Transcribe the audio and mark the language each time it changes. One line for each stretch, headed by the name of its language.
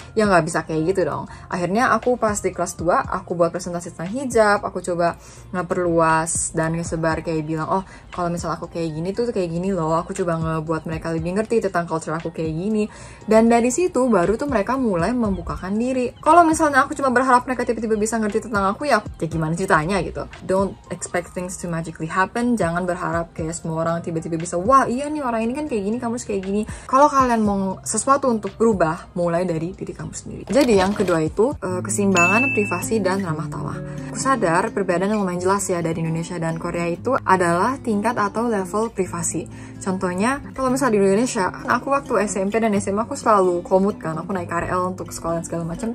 Indonesian: Ya nggak bisa kayak gitu dong. Akhirnya aku pas di kelas 2, aku buat presentasi tentang hijab, aku coba ngeperluas dan ngesebar kayak bilang, oh kalau misalnya aku kayak gini tuh kayak gini loh. Aku coba ngebuat mereka lebih ngerti tentang culture aku kayak gini. Dan dari situ baru tuh mereka mulai membukakan diri. Kalau misalnya aku cuma berharap mereka tiba-tiba bisa ngerti tentang aku, ya gimana ceritanya gitu.
English: Don't expect things to magically happen.
Indonesian: Jangan berharap kayak semua orang tiba-tiba bisa, wah iya nih orang ini kan kayak gini, kamu harus kayak gini. Kalau kalian mau sesuatu untuk berubah, mulai dari diri kamu sendiri. Jadi yang kedua itu keseimbangan privasi dan ramah tamah. Aku sadar perbedaan yang lumayan jelas ya dari Indonesia dan Korea itu adalah tingkat atau level privasi. Contohnya, kalau misalnya di Indonesia, aku waktu SMP dan SMA aku selalu komut kan, aku naik KRL untuk sekolah dan segala macam.